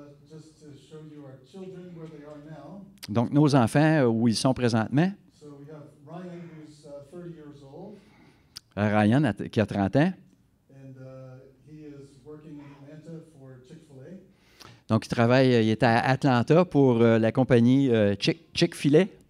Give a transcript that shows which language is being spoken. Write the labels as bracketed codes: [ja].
[en] Just to show you our children where they are now. [fr] Donc, nos enfants, où ils sont présentement, [en] So we have Ryan, who's 30 years old, [fr] Ryan, qui a 30 ans. [en] and he is working in Atlanta for Chick-fil-A. [fr] Donc, il est à Atlanta pour la compagnie Chick-fil-A.